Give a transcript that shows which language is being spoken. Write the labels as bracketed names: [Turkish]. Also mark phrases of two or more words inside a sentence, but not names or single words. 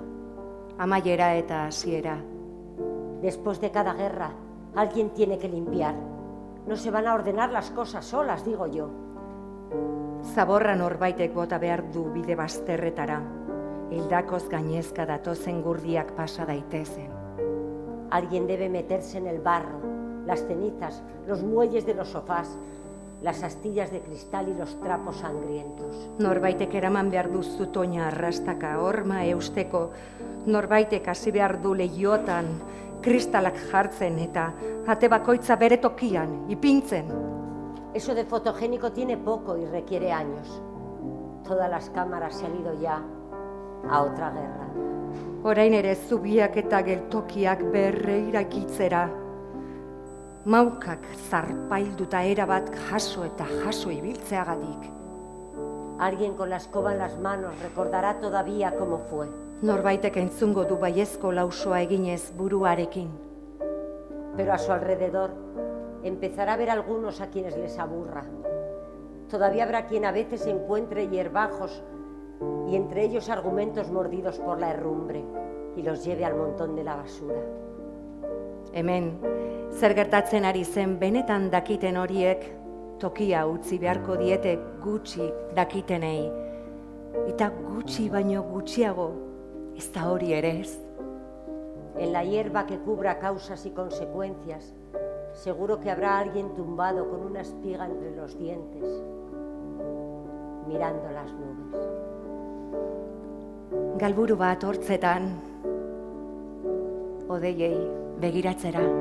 [Basque] Amaiera eta hasiera. [Spanish] Después de cada guerra, alguien tiene que limpiar. No se van a ordenar las cosas solas, digo yo. [Basque] Zaborra norbaitek bota behar du bide bazterretara. Hildakoz gainezka datozen gurdiak pasa daitezen. [Spanish] Alguien debe meterse en el barro, las cenizas, los muelles de los sofás, las astillas de cristal y los trapos sangrientos. [Basque] Norbaitek eraman behar du zutoina arrastaka horma eusteko, norbaitek hasi behar du lehiotan, kristalak jartzen eta ate bakoitza bere tokian, ipintzen. [Spanish] Eso de fotogénico tiene poco y requiere años. Todas las cámaras se han ido ya a otra guerra. [Basque] Orain ere zubiak eta geltokiak berreirakitzera. Maukak zarpailduta erabat jaso eta jaso ibiltzeagatik. [Spanish] Alguien con la escoba en las manos recordará todavía cómo fue. [Basque] Norbaitek entzungo du baiezko lausoa eginez buruarekin. [Spanish] Pero a su alrededor empezará a haber algunos a quienes les aburra. Todavía habrá quien a veces encuentre hierbajos y entre ellos argumentos mordidos por la herrumbre y los lleve al montón de la basura. [Basque] Hemen, zer gertatzen ari zen benetan dakiten horiek, tokia utzi beharko diete gutxi dakitenei. Eta gutxi baino gutxiago, ez da hori ere ez. [Spanish] En la hierba que cubra causas y consecuencias, seguro que habrá alguien tumbado con una espiga entre los dientes, mirando las nubes. [Basque] Galburu bat hortzetan, hodeiei begiratzera.